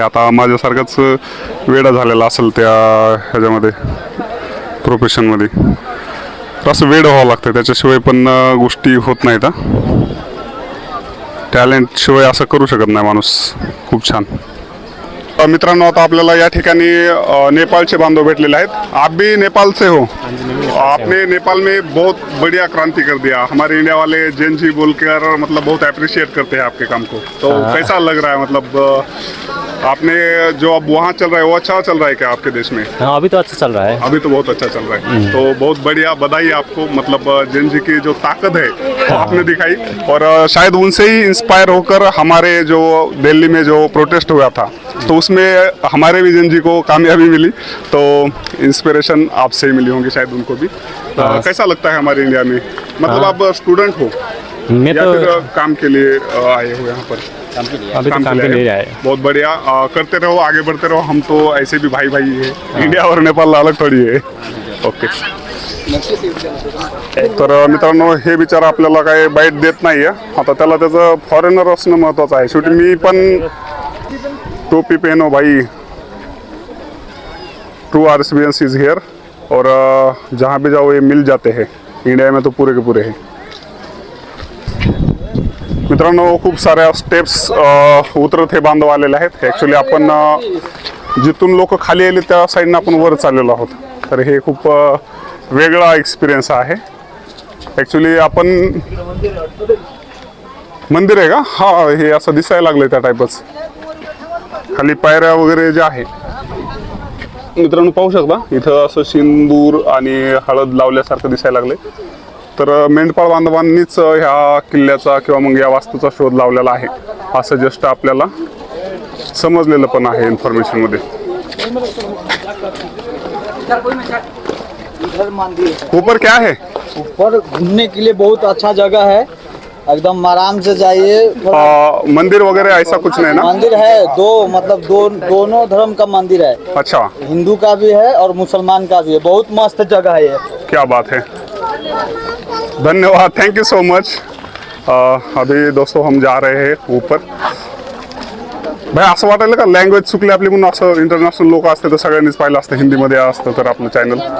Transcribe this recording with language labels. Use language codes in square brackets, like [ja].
[mr] आता माझ्यासारखाच वेडा झालेला असेल त्या ह्याच्यामध्ये प्रोफेशनमध्ये. असं वेड व्हावं लागतं, त्याच्याशिवाय पण गोष्टी होत नाहीत. टॅलेंटशिवाय असं करू शकत नाही माणूस. खूप छान. मित्रांनो, आता आपल्याला या ठिकाणी नेपाळचे बांधव भेटलेले आहेत. [hi] आप भी नेपाल से हो? आपने नेपाल में बहुत बढ़िया क्रांति कर दिया. हमारे इंडिया वाले जैन जी बोलकर मतलब बहुत अप्रिशिएट करते हैं आपके काम को. तो कैसा लग रहा है, मतलब आपने जो अब वहाँ चल रहा है वो अच्छा चल रहा है क्या आपके देश में? हाँ, अभी तो अच्छा चल रहा है. अभी तो बहुत अच्छा चल रहा है. तो बहुत बढ़िया, बधाई आपको. मतलब जैन जी की जो ताकत है वो आपने दिखाई और शायद उनसे ही इंस्पायर होकर हमारे जो दिल्ली में जो प्रोटेस्ट हुआ था तो उसमें हमारे भी जैन जी को कामयाबी मिली. तो इंस्पिरेशन आपसे ही मिली होंगी शायद उनको भी. कैसा लगता है हमारे इंडिया में, मतलब आप स्टूडेंट हो मैं या तो फिर काम के लिए आए हो यहाँ पर? अभी तो काम के लिए आए. बहुत बढ़िया. करते रहो, आगे बढ़ते रहो. हम तो ऐसे भी भाई भाई है. इंडिया और नेपाल अलग थोडी आहे. ओके. [mr] तर मित्रांनो, हे बिचार आपल्याला काही बाईट देत नाहीये. आता त्याला त्याचं फॉरेनर असणं महत्वाचं आहे. शेवटी मी पण टोपी [hi] पहनो भाई. [en] True RSBN is here. [hi] और जहाँ भी जाओ ये मिल जाते हैं, इंडिया में तो पूरे के पूरे हैं। [mr] मित्रांनो खूप साऱ्या स्टेप्स उतरत हे बांधव आलेले आहेत। ॲक्च्युली आपण जिथून लोक खाली आले त्या साईडनं आपण वर चाललेलो आहोत, तर हे खूप वेगळा एक्सपिरियन्स आहे। ॲक्च्युली आपण मंदिर आहे का? हा, हे असं दिसायला लागलं त्या टाईपच, खाली पायऱ्या वगैरे जे आहे। मित्रांनो पाहू शकता इथं असं सिंदूर आणि हळद लावल्यासारखं दिसायला लागले। तर मेंढपाळ बांधवांनीच ह्या किल्ल्याचा किंवा मग या वास्तूचा शोध लावलेला आहे असं जस्ट आपल्याला समजलेलं पण आहे इन्फॉर्मेशन मध्ये। [hi] ऊपर क्या है? ऊपर घूमने के लिए बहुत अच्छा जगह है, एकदम आराम से जाइए। मंदिर वगैरह ऐसा कुछ नहीं ना? मंदिर है दो, मतलब दोनों धर्म का मंदिर है। अच्छा, हिंदू का भी है और मुसलमान का भी है। बहुत मस्त जगह है ये। क्या बात है, धन्यवाद, थैंक यू सो मच। अभी दोस्तों हम जा रहे हैं ऊपर। [mr] भाई असं वाटायला का लँग्वेज चुकली आपली म्हणून, असं इंटरनॅशनल लोक असते तर सगळ्यांनीच पाहिलं असतं, हिंदीमध्ये असतं तर आपलं चॅनल।